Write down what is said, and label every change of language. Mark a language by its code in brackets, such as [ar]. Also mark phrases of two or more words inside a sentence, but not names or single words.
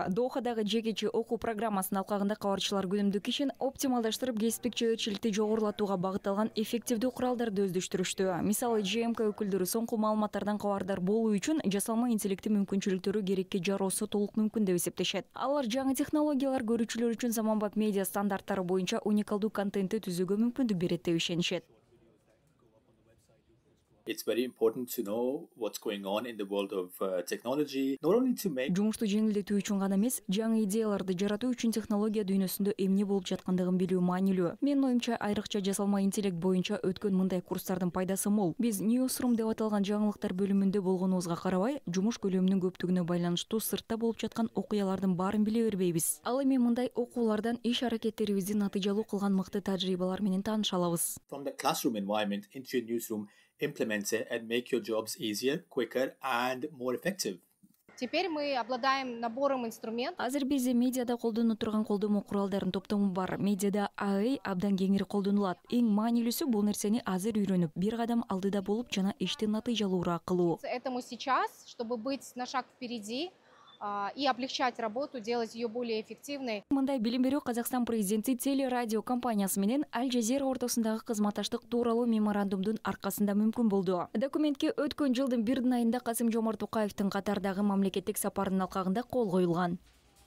[ky] Дохадагы жекече окуу программасынын алкагында кабарчылар күнүмдүк ишин оптималдаштырып, кесиптик жоопкерчиликти жогорулатууга багытталган эффективдүү куралдарды өздөштүрүштү. Мисалы, ЖМК өкүлдөрү соңку маалыматтардан кабардар болуу үчүн жасалма интеллекти мүмкүнчүлүктөрү керекке жароосу толук мүмкүн деп эсептешет. Алар жаңы технологиялар көрүүчүлөр үчүн заманбап медиа стандарттары боюнча уникалдуу контентти түзүүгө мүмкүндүк берет деп ишенишет. [en] It's very important to know what's going on in the world of technology, not only to make [ky] Жумушту жеңилдетүү үчүн гана эмес, жаңы идеяларды жаратуу үчүн технология дүйнөсүндө эмне болуп жаткандыгын билүү маанилүү. Менин оюмча, айрыкча жасалма интеллект боюнча өткөн мындай курстардын пайдасы мол. Биз Newsroom деп аталган жаңылыктар бөлүмүндө болгонубузга карабай, жумуш көлөмүнүн көптүгүнө байланыштуу сыртта болуп жаткан окуялардын баарын биле бербейбиз. Ал эми мындай окуулардан иш аракеттерибизди натыйжалуу кылган мыкты тажрыйбалар менен тааныша алабыз. [en] from the classroom environment into your newsroom, implement it and make your jobs easier, quicker and more effective. [ru] Теперь мы обладаем набором инструментов. [ky] Азыр бизде медиада колдонуп турган колдомо куралдарын топтому бар. Медиада AI абдан кеңири колдонулат. Эң маанилүүсү бул нерсени азыр үйрөнүп, бир кадам алдыда болуп жана ишти натыйжалуураак кылуу. [ru] Этому сейчас, чтобы быть на шаг впереди и облегчать работу, делать ее более эффективной. [ky] Мындай билим берүү Казакстан президенти телерадио компаниясы менен Аль-Джазира ортосундагы кызматташтык тууралуу меморандумдун аркасында мүмкүн болду. Документке өткөн жылдын 1 айында Касым-Жомарт Токаевдин Катардагы мамлекеттик сапарынын алкагында кол коюлган.